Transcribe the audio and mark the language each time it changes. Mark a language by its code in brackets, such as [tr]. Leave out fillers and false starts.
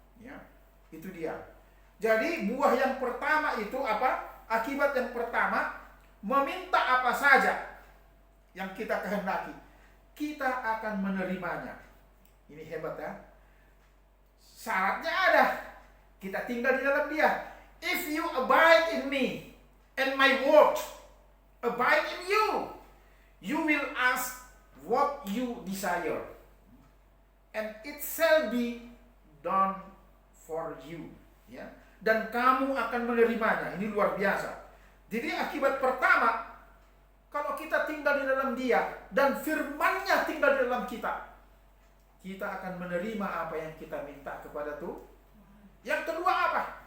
[id] Ya, itu dia. Jadi buah yang pertama itu apa? Akibat yang pertama, meminta apa saja yang kita kehendaki, kita akan menerimanya. Ini hebat ya. Syaratnya ada. Kita tinggal di dalam Dia. [en] If you abide in me and my word abide in you, you will ask what you desire, and it shall be done for you. [id] Ya, dan kamu akan menerimanya. Ini luar biasa. Jadi akibat pertama, kalau kita tinggal di dalam Dia dan firman-Nya tinggal di dalam kita, kita akan menerima apa yang kita minta kepada Tuhan. Yang kedua apa?